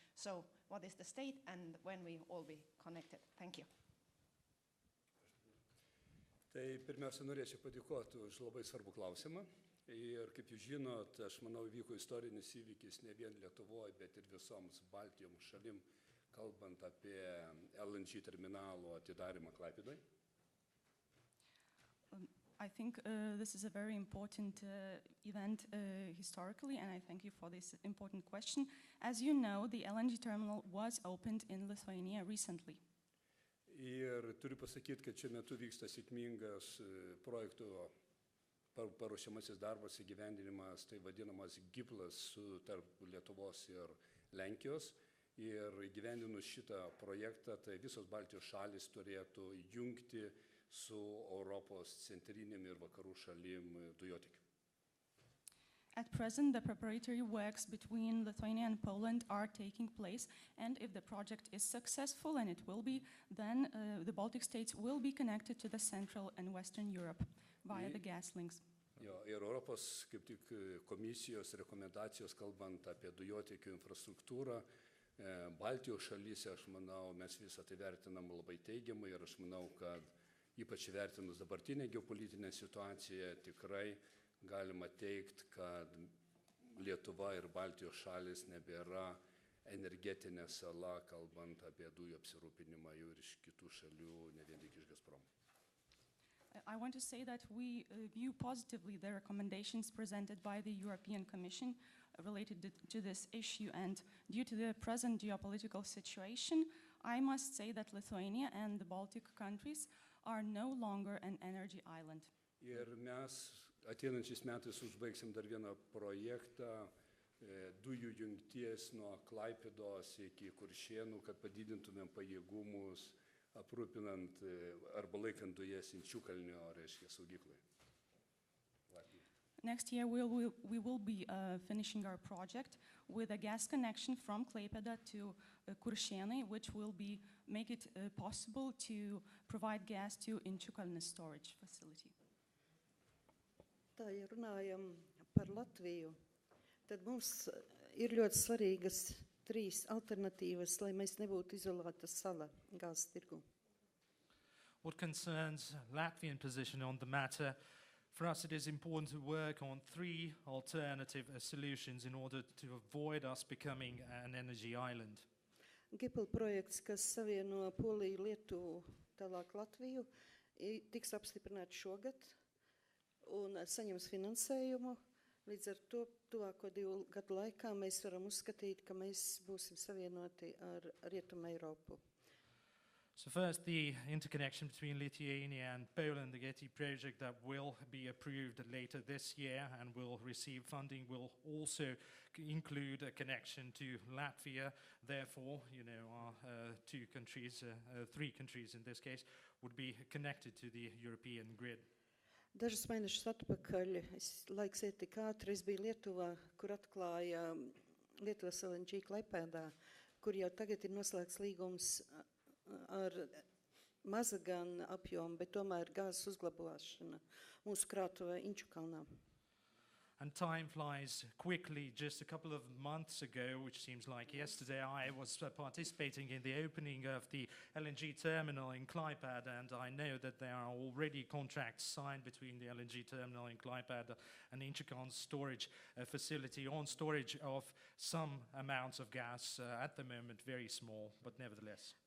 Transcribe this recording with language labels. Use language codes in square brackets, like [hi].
[en] So what is the state and when we all be connected? Thank you. [lt] Tai pirmiausia, norėčiau padėkoti už labai svarbų klausimą. Ir kaip jūs žinot, aš manau, vyko istorinis įvykis ne vien Lietuvoje, bet ir visoms Baltijos šalim, kalbant apie LNG terminalo atidarimą Klaipėdoje. [en] I think this is a very important event historically, and I thank you for this important question. As you know, the LNG terminal was opened in Lithuania recently. [lt] Ir turiu pasakyti, kad šiuo metu vyksta sėkmingas projekto paruošiamasis darbas įgyvendinimas, tai vadinamas GIPLas tarp Lietuvos ir Lenkijos. ir įgyvendinus šitą projektą, tai visos Baltijos šalis turėtų jungti su Europos centrinėm ir vakarų šalim dujotikiu. [en] At present, the preparatory works between Lithuania and Poland are taking place, and if the project is successful, and it will be, then the Baltic states will be connected to the Central and Western Europe via the gas links. [lt] Jo, ir Europos kaip tik komisijos rekomendacijos, kalbant apie dujotiekio infrastruktūrą, Baltijos šalyse, aš manau, mes visą tai vertinam labai teigiamai ir aš manau, kad ypač vertinus dabartinę geopolitinę situaciją, tikrai galima teikti, kad Lietuva ir Baltijos šalis nebėra energetinė sala, kalbant apie dujų apsirūpinimą jau ir iš kitų šalių, ne vien tik iš Gazpromo. [en] I want to say that we view positively the recommendations presented by the European Commission related to this issue, and due to the present geopolitical situation, I must say that Lithuania and the Baltic countries are no longer an energy island. [lt] Ir mes ateinančiais metais užbaigsim dar vieną projektą dujų jungties nuo Klaipėdos iki Kuršėnų, kad padidintumėm pajėgumus aprūpinant arba laikant dujas Inčiukalnio, reiškia, saugyklai. [en] Next year we will be finishing our project with a gas connection from Klaipėda to Kuršėnai, which will make it possible to provide gas to Inčiukalnės storage facility. [lv] Tā, ja runājam par Latviju, tad mums ir ļoti svarīgas 3 alternatīvas, lai mēs nebūtu izolēta sala gāzes tirgu. [en] What concerns Latvian position on the matter, for us it is important to work on 3 alternative solutions in order to avoid us becoming an energy island. [lv] GIPL projekts, kas savieno Poliju, Lietuvu, tālāk Latviju, tiks apstiprināts šogad un saņems finansējumu. Līdz ar to tuvāko 2 gadu laikā mēs varam uzskatīt, ka mēs būsim savienoti ar Rietumu Eiropu. [en] So first, the interconnection between Lithuania and Poland, the GETI project that will be approved later this year and will receive funding, will also include a connection to Latvia. Therefore, our 3 countries in this case, would be connected to the European grid. [lv] Dažus mēnešus atpakaļ, laiks iet tik ātri, es biju Lietuvā, kur atklāja Lietuvas LNG Klaipēdā, kur jau tagad ir noslēgts līgums ar maza gan apjomu, bet tomēr gāzes uzglabāšana mūsu krātuvē Inčukalnā. [en] And time flies quickly. Just a couple of months ago, which seems like yesterday, I was participating in the opening of the LNG terminal in Klaipėda, and I know that there are already contracts signed between the LNG terminal in Klaipėda and Inčukalns storage facility on storage of some amounts of gas, at the moment very small, but nevertheless.